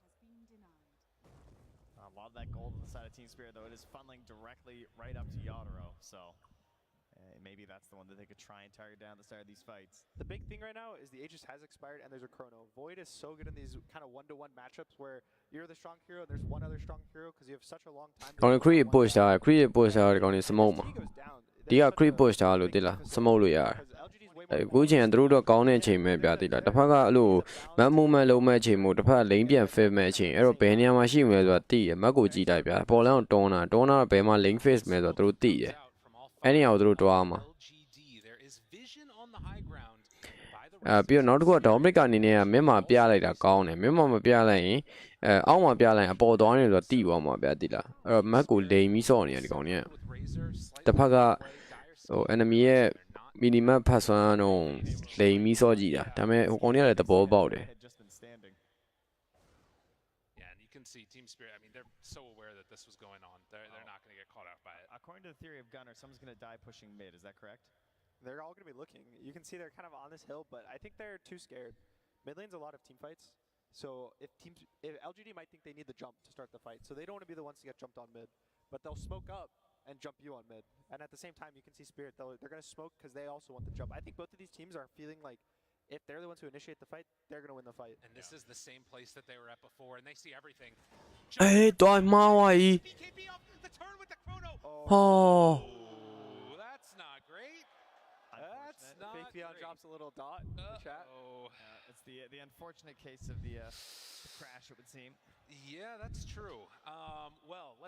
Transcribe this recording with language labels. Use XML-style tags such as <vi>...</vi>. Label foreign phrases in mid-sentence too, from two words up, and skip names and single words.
<en>A lot of that gold on the side of Team Spirit, though, it is funneling directly right up to Yadoro. So maybe that's the one that they could try and target down at the start of these fights. The big thing right now is the Aegis has expired and there's a Chrono. Void is so good in these kind of one-to-one matchups where you're the strong hero and there's one other strong hero because you have such a long time.</en> <my>ကောင်း</my> <en>creep push</en> <my>တာ</my> <en>creep push</en> <my>တာဒီကောင်းနေ smoke မှာ ဒီက</my> <en>creep push</en> <my>တာလို့တိလား smoke လို့ရတယ်အခုချိန်ကသူတို့တော့ကောင်းတဲ့အချိန်ပဲဗျာတိလားတစ်ဖက်ကအဲ့လို</my> <en>man movement</en> <my>လုံးမဲ့အချိန်မို့တစ်ဖက်က lane ပြန် fit မဲ့အချိန်အဲ့တော့ဘယ်နေရာမှာရှိမလဲဆိုတာသိရမက်ကိုကြည့်လိုက်ဗျာပေါ်လန်းကိုတွန်းတာတော့ဘယ်မှာ</my> <en>lane face</en> <my>မဲဆိုတော့သူတို့သိတယ်အဲ့နေရာကိုသူတို့တွားမှာ ပြီးတော့နောက်တစ်ခုက Dominic အနေနဲ့ကမင်းမှာပြလိုက်တာကောင်းတယ်မင်းမှာမပြလိုက်ရင်အောက်မှာပြလိုက်ရင်အပေါ်သွားနေဆိုတော့တိသွားမှာဗျာတိလားအဲ့တော့မက်ကိုလိန်ပြီးစော့နေတယ်ဒီကောင်ကြီးတစ်ဖက်ကဟို enemy ရဲ့ minimap ဖတ်ဆွမ်းတော့လိန်ပြီးစော့ကြည့်တာဒါပေမဲ့ဟိုကောင်ကြီးကလည်းသဘောပေါက်တယ်</my> <en>Yeah, and you can see Team Spirit, I mean, they're so aware that this was going on. They're not going to get caught out by it. According to the theory of Gunner, someone's going to die pushing mid. Is that correct? They're all going to be looking. You can see they're kind of on this hill, but I think they're too scared. Mid lane's a lot of team fights. So if LGD might think they need the jump to start the fight. So they don't want to be the ones to get jumped on mid. But they'll smoke up and jump you on mid. And at the same time, you can see Spirit, they're going to smoke because they also want the jump. I think both of these teams are feeling like if they're the ones who initiate the fight, they're going to win the fight. And this is the same place that they were at before, and they see everything.</en> <my>အေးတွားမှားသွားကြီး</my> <en>BKB off the turn with the chrono. ဟော Oh, that's not great. That's not Fake Beyond great. drops a little dot in the chat. It's the unfortunate case of the crash, it would seem. Yeah, that's true. Well, let's</en>